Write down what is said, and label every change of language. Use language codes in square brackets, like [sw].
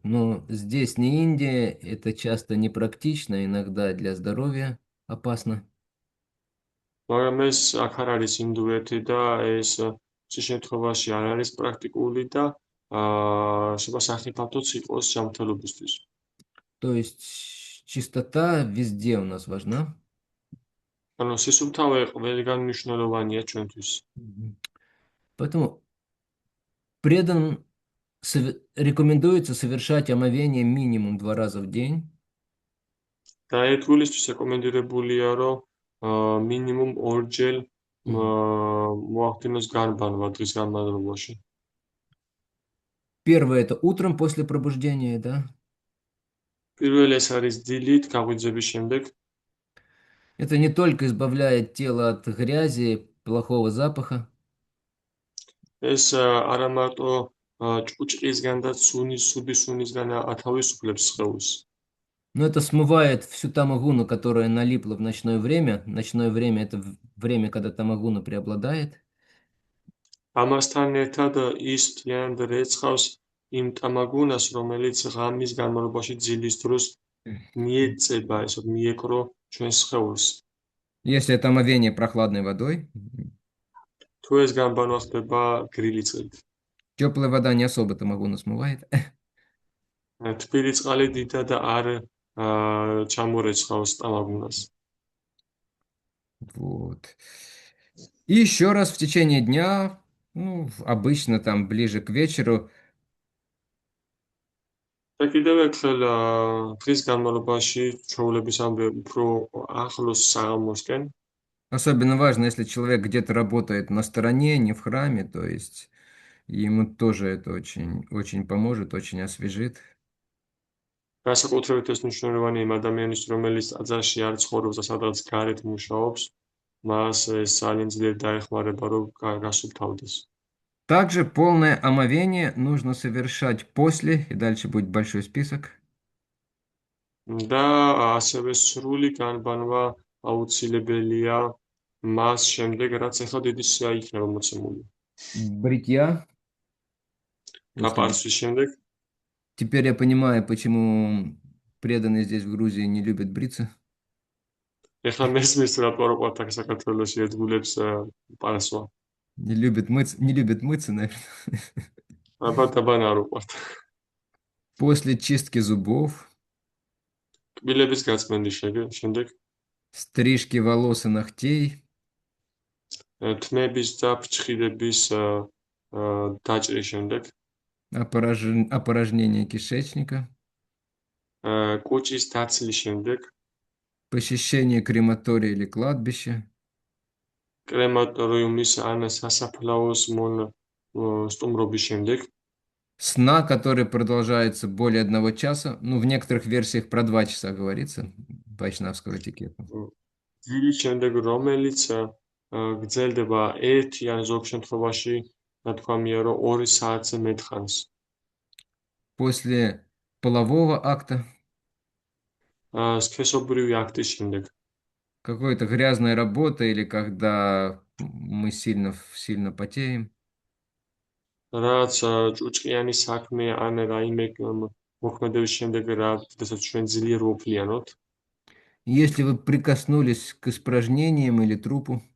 [ru] Но здесь не Индия, это часто непрактично, иногда для здоровья опасно. [ka] მაგრამ ეს აქ არ არის ინდუეთი და ეს წის შემთხვევაში არ არის პრაქტიკული და შესაძლოა იყოს ჯანმრთელობისთვის. [ru] То есть чистота везде у нас важна. [ka] ანუ სისუფთავე ყველგან მნიშვნელოვანია ჩვენთვის. [ru] Поэтому преданным рекомендуется совершать омовение минимум 2 раза в день. [ka] და ერთგულისთვის რეკომენდირებულია, რომ მინიმუმ ორჯერ მოახდინოს განბანვა დღის განმავლობაში. [ru] Первое это утром после пробуждения, да? [ka] პირველი ეს არის დილით გაღვიძების შემდეგ. [ru] Это не только избавляет тело от грязи, плохого запаха, [ka] ეს არა მარტო ჭუჭყისგან და ცუდი სუნისგან ათავისუფლებს სხეულს. [ru] но это смывает всю тамагуну, которая налипла в ночное время. Ночное время это время, когда тамагуна преобладает. [ka] ამასთან ერთად ის მთლიანად რეცხავს იმ ტამაგუნას, რომელიც ღამის განმავლობაში ძილის დროს მიეწება, ესე მიეკრო ჩვენს სხეულს. [ru] Если это омовение прохладной водой, [ka] თუ ეს განბანვა ხდება გრილი წყლით. [ru] теплая вода не особо тамагуну смывает. [ka] თბილი წყალი დიდად არ ჩამორეცხავს სტამაგუნას. [ru] Вот. И еще раз в течение дня, ну, обычно там ближе к вечеру, [ka] და კიდევ ერთხელ დღის განმავლობაში ჩვეულების ამბები უფრო ახლოს საღამოსკენ. [ru] особенно важно, если человек где-то работает на стороне, не в храме, то есть ему тоже это очень, очень поможет, очень освежит. [ka] განსაკუთრებით ეს მნიშვნელოვანია იმ ადამიანის, რომელიც ტაძარში არ ცხოვრობს და სადღაც გარეთ მუშაობს, მას ეს ძალიან ძლიერ დაეხმარება, რომ გასუფთავდეს. [ru] Также полное омовение нужно совершать после, и дальше будет большой список. [ka] და ასევე სრული განბანვა აუცილებელია მას შემდეგ, რაც ახლა დიდი სია იქნება მოცემული. [ru] Бритья. После... [ka] გაპარცვის შემდეგ [ru] Теперь я понимаю, почему преданные здесь в Грузии не любят бриться. [ka] ეხლა მესმის რატო არ ყვართ აქ საქართველოში ერთგულებს პარასვა. [ru] Не любят мыться, наверное. [ka] ალბათ არ უყვართ. [ru] После чистки зубов, [ka] კბილების გაწმენდის შემდეგ [ru] стрижки волос и ногтей, [ka] თმების და ფრჩხილების დაჭრის შემდეგ [ru] опорожнение кишечника, [ka] კუჭის დაცლის შემდეგ [ru] посещение крематория или кладбища, [ka] კრემატორიუმის ან სასაფლაოს სტუმრობის შემდეგ [ru] сна, который продолжается более 1 часа. Ну, в некоторых версиях про 2 часа говорится, вайшнавского этикета. [ka] ძილის შემდეგ რომელიც გრძელდება 1 ან ზოგ შემთხვევაში ნათქვამია რომ 2 საათზე მეტხანს. [ru] После полового акта, [ka] სქესობრივი აქტის შემდეგ [ru] какой-то грязная работа или когда мы сильно потеем. [ka] რაც ჭუჭყიანი საქმე ან რაიმე მოქმედების შემდეგ როდესაც ჩვენ ძლიერ ვოფლიანოთ [ru] Если вы прикоснулись к испражнениям или трупу,